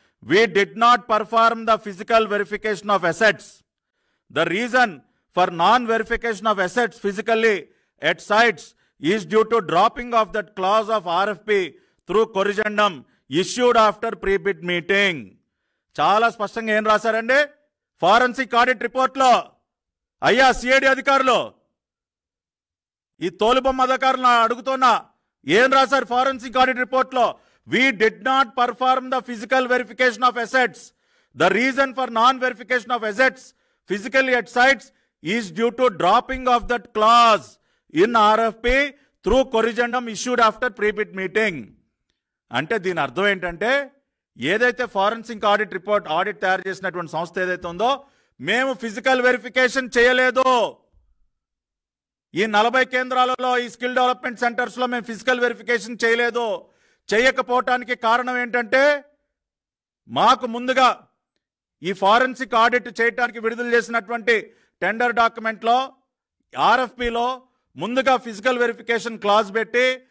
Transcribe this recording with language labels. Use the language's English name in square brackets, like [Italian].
[English] We did not perform the physical verification of assets. The reason for non-verification of assets physically at sites is due to dropping of that clause of RFP through corrigendum issued after pre-bid meeting. [Telugu] చాలా స్పష్టంగా ఏం రాశారండి forensic audit రిపోర్ట్లో? అయ్యా CID అధికారులు, ఈ తోలుబొమ్మ అధికారులను అడుగుతున్నా, ఏం రాశారు ఫారెన్సిక్ ఆడిట్ రిపోర్ట్లో? [English] We did not perform the physical verification of assets. The reason for non-verification of assets physically at sites is due to dropping of that clause in RFP through corrigendum issued after pre-bid meeting. [Telugu] అంటే దీని అర్థం ఏంటంటే ఏదైతే forensic audit report audit తయారు చేసినటువంటి సంస్థ ఏదైతే ఉందో మేము ఫిజికల్ వెరిఫికేషన్ చేయలేదు. ఈ 40 కేంద్రాలలో ఈ స్కిల్ డెవలప్మెంట్ సెంటర్స్లో మేము ఫిజికల్ వెరిఫికేషన్ చేయలేదు. చేయకపోవటానికి కారణం ఏంటంటే మాకు ముందుగా ఈ ఫారెన్సిక్ ఆడిట్ చేయడానికి విడుదల చేసినటువంటి టెండర్ డాక్యుమెంట్లో RFPలో ముందుగా ఫిజికల్ వెరిఫికేషన్ క్లాజ్ పెట్టి